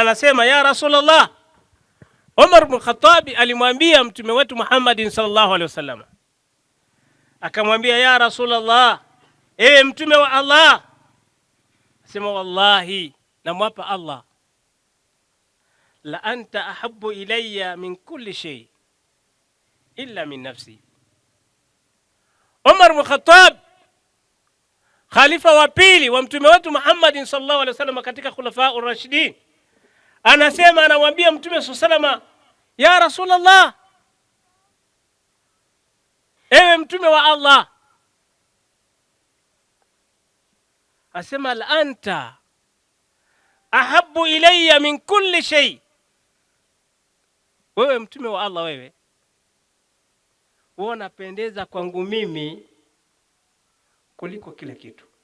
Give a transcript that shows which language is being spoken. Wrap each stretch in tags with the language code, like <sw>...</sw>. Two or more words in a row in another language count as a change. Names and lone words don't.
<sw>anasema</sw> <ar>يا رسول الله,</ar> <sw>Umar ibn Khattab alimwambia mtume wetu Muhammadin</sw> <ar>صلى الله عليه وسلم,</ar> <sw>akamwambia</sw> <ar>يا رسول الله,</ar> <sw>ewe mtume wa Allah, sema wallahi, namwapa Allah,</sw> <ar>لأنت أحب إلي من كل شيء إلا من نفسي.</ar> <sw>Umar ibn Khattab, khalifa wa pili wa mtume wetu Muhammadin</sw> <ar>صلى الله عليه وسلم</ar> <sw>katika</sw> <ar>الخلفاء الراشدين,</ar> <sw>anasema, anamwambia mtume</sw> <ar>صلى الله عليه وسلم, يا رسول الله,</ar> <sw>ewe mtume wa Allah, asema</sw> <ar>لأنت أحب إلي من كل شيء,</ar> <sw>wewe mtume wa Allah, wewe unapendeza kwangu mimi kuliko kila kitu.</sw>